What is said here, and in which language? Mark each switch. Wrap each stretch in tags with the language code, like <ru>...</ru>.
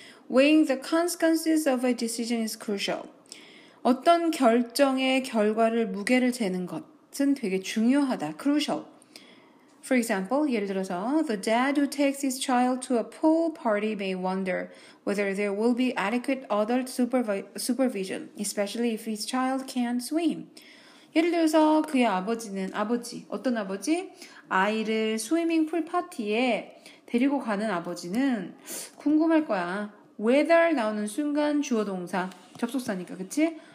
<en>Weighing the consequences of a decision is crucial.</en> <ko>어떤 결정의 결과를 무게를 재는 것은 되게 중요하다.</ko> <en>crucial. For example,</en> <ko>예를 들어서</ko> <en>the dad who takes his child to a pool party may wonder whether there will be adequate adult supervision, especially if his child can't swim.</en> <ko>예를 들어서 그의 어떤 아버지? 아이를 스위밍풀 파티에 데리고 가는 아버지는 궁금할 거야. whether 나오는 순간 주어 동사, 접속사니까, 그치?</ko>